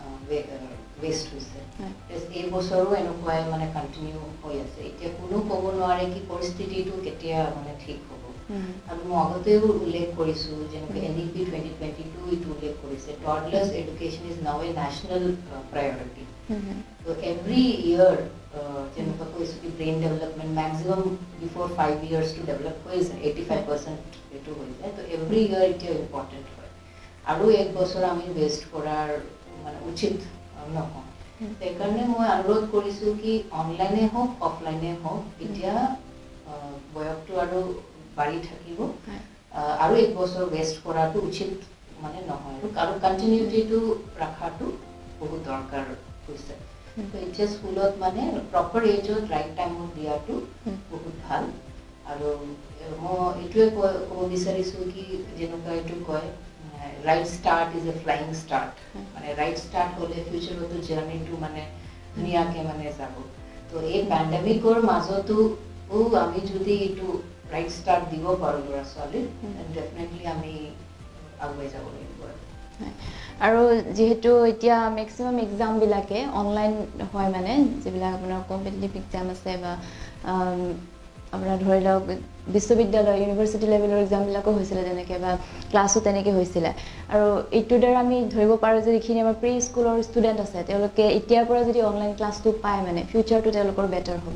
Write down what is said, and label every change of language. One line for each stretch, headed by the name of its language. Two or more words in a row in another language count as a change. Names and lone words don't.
Assamese: ৱেষ্ট হৈছে এই বছৰো এনেকুৱাই মানে কণ্টিনিউ হৈ আছে এতিয়া কোনো ক'ব নোৱাৰে কি পৰিস্থিতিটো কেতিয়া মানে ঠিক হ'ব আৰু মই আগতেও উল্লেখ কৰিছোঁ যেনেকৈ NEP 2022 এইটো উল্লেখ কৰিছে
English: toddlers education is now a national priority
Assamese: তো
English: every year
Assamese: যেনেকুৱা কৈছোঁ কি
English: brain development maximum before 5 years to develop
Assamese: হৈ যায় 85% এইটো হৈ যায় তো
English: every year
Assamese: এতিয়া ইম্পৰ্টেণ্ট হয় আৰু এক বছৰ আমি ৱেষ্ট কৰাৰ মানে উচিত নকওঁ সেইকাৰণে মই অনুৰোধ কৰিছোঁ কি অনলাইনে হওক অফলাইনে হওক এতিয়া বয়সটো আৰু বাঢ়ি থাকিব আৰু এক বছৰ ৱেষ্ট কৰাটো উচিত মানে নহয় আৰু কণ্টিনিউটিটো ৰখাটো বহুত দৰকাৰ হৈছে তো এতিয়া স্কুলত মানে প্ৰপাৰ এজত ৰাইট টাইমত দিয়াটো বহুত ভাল আৰু মই এইটোৱে ক'ব বিচাৰিছোঁ কি যেনেকুৱা এইটো কয়
English: right start is a flying start
Assamese: মানে
English: right start
Assamese: হলে ফিউচাৰতো জাৰ্নিটো মানে ধুনীয়াকে মানে যাব তো এই পেণ্ডেমিকৰ মাজতো আমি যদি এইটো
English: right start
Assamese: দিব পাৰোঁ ল'ৰা ছোৱালীক ডেফিনেটলি আমি আগুৱাই যাব লাগিব আৰু যেহেতু এতিয়া মেক্সিমাম এক্সামবিলাকে অনলাইন হয় মানে যিবিলাক আপোনাৰ
English: competitive exam
Assamese: আছে বা আপোনাৰ ধৰি লওক বিশ্ববিদ্যালয় ইউনিভাৰ্চিটি লেভেলৰ এক্সামবিলাকো হৈছিলে তেনেকৈ বা ক্লাছো তেনেকৈ হৈছিলে আৰু এইটোৰ দ্বাৰা আমি ধৰিব পাৰোঁ যে যিখিনি আমাৰ প্ৰি স্কুলৰ ষ্টুডেণ্ট আছে তেওঁলোকে এতিয়াৰ পৰা যদি অনলাইন ক্লাছটো পায় মানে ফিউচাৰটো তেওঁলোকৰ বেটাৰ হ'ব